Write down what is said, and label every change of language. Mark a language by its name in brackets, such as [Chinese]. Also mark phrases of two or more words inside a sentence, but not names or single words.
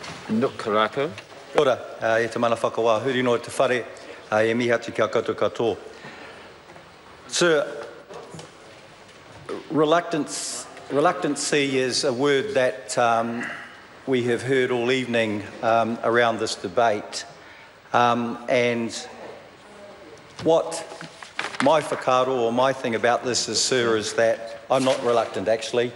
[Māori] Nukaraka. Ora, e te mana whakawā, huri no te whare, e mihi atu kia koutou katoa. [English] Sir, reluctancy is a word that we have heard all evening around this debate. And what my whakaaro or my thing about this is, sir, is that I'm not reluctant actually.